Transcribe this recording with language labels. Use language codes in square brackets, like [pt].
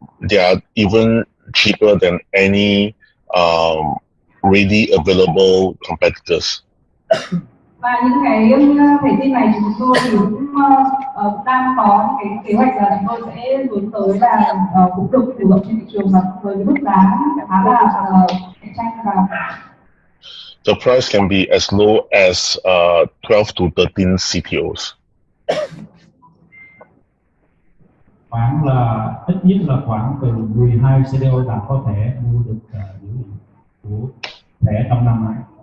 [en] They are even cheaper than any ready available competitors. [vi] Và những cái thẻ SIM này chúng tôi cũng đang có những cái kế hoạch là chúng tôi sẽ hướng tới là cũng được phù hợp trên thị trường và với cái mức giá khá là cạnh tranh và [en] the price can be as low as 12 to 13 CTOs. [vi] Khoảng là ít nhất là khoảng từ 12 CTO là có thể mua được dữ liệu của thẻ trong năm nay.